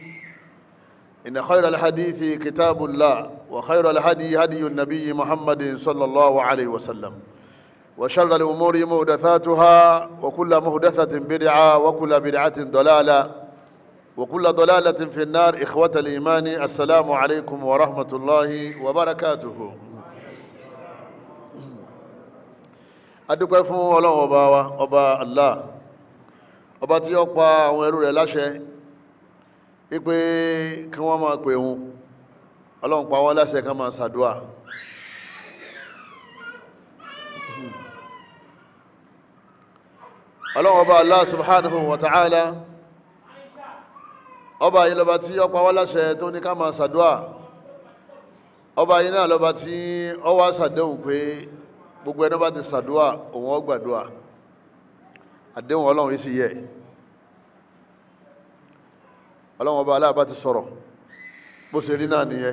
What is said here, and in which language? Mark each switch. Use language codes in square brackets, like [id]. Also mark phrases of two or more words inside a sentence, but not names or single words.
[ar] إن خير الحديث كتاب الله، وخير الهدي هدي النبي محمد صلى الله عليه وسلم، وشر الأمور محدثاتها، وكل محدثة بدعة، وكل بدعة ضلالة، وكل ضلالة في النار. إخوة الإيمان، السلام عليكم ورحمة الله وبركاته. [yo] adúpẹ́ fún Ọlọ́run ọba wa, ọba Allah, ọba tí ó pa àwọn ẹrú rẹ̀ láṣẹ wípé kí wọ́n máa pè òun. Ọlọ́run pa wọ́n láṣẹ ká máa ṣàdúà. Ọlọ́run ọba Allah [ar] سبحانه وتعالى, [yo] ọba yìí lọ́ba tí ó pa wá láṣẹ tó ní ká máa ṣàdúà. Ọba yìí náà lọ́ba tí ó wá ṣàdéhùn pé gbogbo ẹni bá ti ṣàdúà òun ó gbàdúà. Àdéhùn Ọlọ́run yìí sì yẹ. Ọlọ́run ọba aláàbá ti sọ̀rọ̀ bó ṣe rí náà nìyẹn.